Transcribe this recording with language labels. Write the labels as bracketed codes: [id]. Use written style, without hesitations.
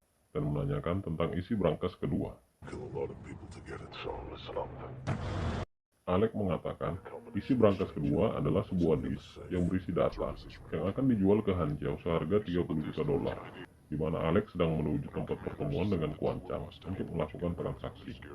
[id] Dan menanyakan tentang isi brankas kedua. [en] Kill a lot of people to get it, so listen up. [id] Alex mengatakan isi brankas kedua adalah sebuah disk yang berisi data yang akan dijual ke Hanjau seharga 30 juta dolar, di mana Alex sedang menuju tempat pertemuan dengan Quan Chang untuk melakukan transaksi.